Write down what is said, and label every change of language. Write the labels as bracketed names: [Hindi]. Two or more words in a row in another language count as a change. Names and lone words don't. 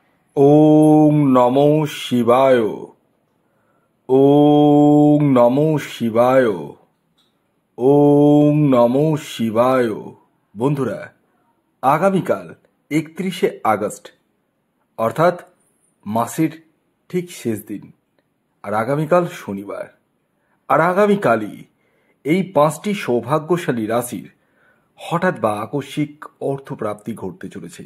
[Sanskrit] ওং নমো শিবায়। ওং নমো শিবায়। ওং নমো শিবায়। [Bangla] বন্ধুরা, আগামীকাল 31শে আগস্ট, অর্থাৎ মাসের ঠিক শেষ দিন, আর আগামীকাল শনিবার, আর আগামীকালই এই 5টি সৌভাগ্যশালী রাশির হঠাৎ বা আকস্মিক অর্থপ্রাপ্তি ঘটতে চলেছে।